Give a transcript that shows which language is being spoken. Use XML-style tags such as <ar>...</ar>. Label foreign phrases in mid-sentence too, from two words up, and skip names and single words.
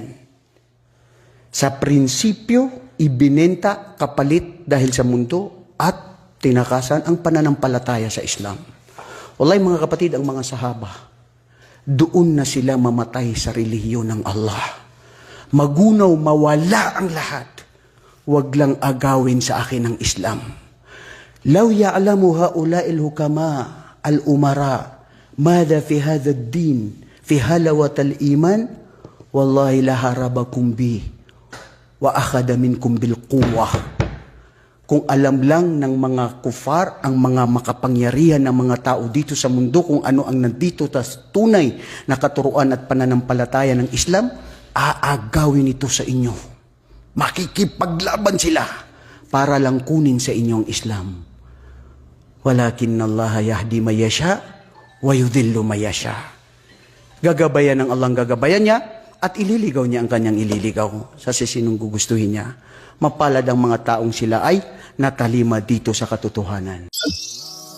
<tl>Sa prinsipyo, ibinenta kapalit dahil sa mundo at tinakasan ang pananampalataya sa Islam. Wallahi mga kapatid, ang mga sahaba, doon na sila mamatay sa relihiyon ng Allah. Magunaw, mawala ang lahat. Huwag lang agawin sa akin ang Islam.</tl> <ar>لو يعلم هؤلاء الحكام الأمراء ما في هذا الدين في حلاوة الإيمان والله لحاربوكم به وأخذه منكم بالقوة.</ar> <tl>Kung alam lang ng mga kufar, ang mga makapangyarihan ng mga tao dito sa mundo, kung ano ang nandito sa tunay na katuruan at pananampalataya ng Islam, aagawin ito sa inyo. Makikipaglaban sila para lang kunin sa inyong Islam.</tl> <ar>ولكن الله يهدي من يشاء ويضل من يشاء wa yudhillu man yasha.</ar> <tl>Gagabayan ng Allah ang gagabayan niya at ililigaw niya ang kanyang ililigaw sa sisinong gugustuhin niya. Mapalad ang mga taong sila ay natalima dito sa katotohanan.</tl>